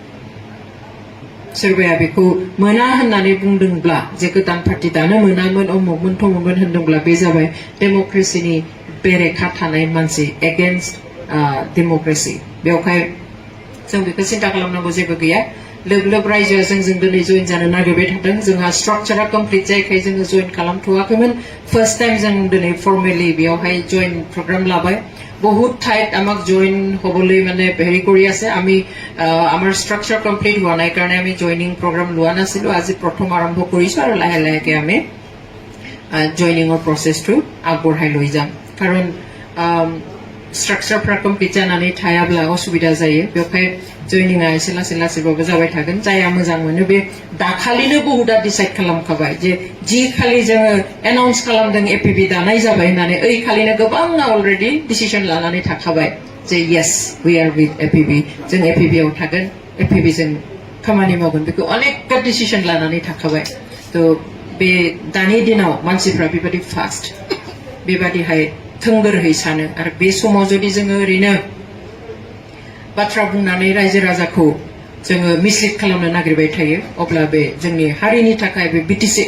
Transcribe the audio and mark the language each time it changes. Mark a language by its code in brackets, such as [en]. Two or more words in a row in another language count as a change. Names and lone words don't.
[brx] सोरबाया बेखौ मोना होननानै बुंदोंब्ला जे गोदान पार्टी दानो मोनामोन अमुकमोन थमुकमोन होनदोंब्ला बे जाबाय डेम'क्रेसिनि बेरेखा थानाय मानसि एगेन्स्ट डेम'क्रेसि बेवहाय जों बेखौ सिन्था खालामनांगौ जेबो गैया लोब लोब रायजोआ जोंजों दिनै जइन जानो नागिरबाय थादों जोंहा स्ट्राक्चारा कमप्लिट जायैखाय जोङो जइन खालामथ'वाखैमोन [en] first time [brx] जों दिनै फर्मेलि बेयावहाय [en] join program [brx] लाबाय [as] বহুত ঠাইত আমাক জইন হবলৈ মানে হেৰি কৰি আছে আমি আমাৰ স্ট্ৰাকচাৰ কমপ্লিট হোৱা নাই কাৰণে আমি জইনিং প্ৰগ্ৰাম লোৱা নাছিলো আজি প্ৰথম আৰম্ভ কৰিছো আৰু লাহে লাহেকে আমি জইনিঙৰ প্ৰচেছটো আগবঢ়াই লৈ যাম কাৰণ [brx] স্ট্রাকচারफ्रा कमप्लिट जानानै थायाब्ला असुबिदा जायो बेवहाय जइनिंआ एसे लासै लासैबाबो जाबाय थागोन जाया मोजां मोनो बे दाखालिनो बहुदा डिसाइड खालामखाबाय जे जि खालि जोङो एनाउन्स खालामदों एपिबि दानाय जाबाय होननानै ओइ खालिनो गोबांआ अलरेडि डिसिजन लानानै थाखाबाय जे [en] yes we are with [brx] एपिबि जों एपिबि आव थागोन एपिबि जों खामानि मावगोन बेखौ अनेकटा डिसिजन लानानै थाखाबाय तो बे दानि दिनाव मानसिफ्रा बेबादि फास्ट बेबादिहाय थोंगोरहै सानो आरो बे समाव जुदि जोङो ओरैनो बाथ्रा बुंनानै रायजो राजाखौ जोङो मिसलिड खालामनो नागिरबाय थायो अब्ला बे जोंनि हारिनि थाखाय बे बिटिसि